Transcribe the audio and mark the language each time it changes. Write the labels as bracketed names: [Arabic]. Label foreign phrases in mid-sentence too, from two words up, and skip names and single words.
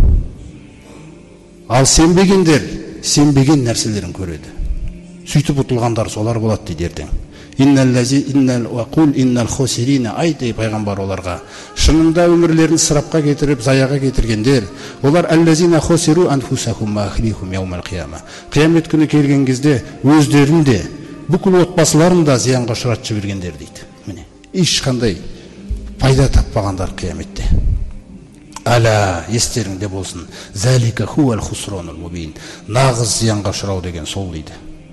[Kazakh] Ал сенбегендер, сенбеген нәрселерін көреді. Сөйтіп ұтылғандар солар болады дейді ертең. [Arabic] إن الخاسرين [Kazakh] айты пайғамбар оларға. Шынында өмірлерін сырапқа кетіріп, заяға кетіргендер. [Arabic] Олар الذين خسروا أنفسهم وأهليهم يوم القيامة. [Kazakh] Қиямет күні келген кезде өздерін де, бүкіл отбасыларын да зиянға ұшыратып жібергендер дейді. Міне, ешқандай пайда таппағандар қияметте. Ала, естеріңде болсын. [Arabic] ذلك هو الخسران المبين. [Kazakh] Нағыз зиянға ұшырау деген сол дейді.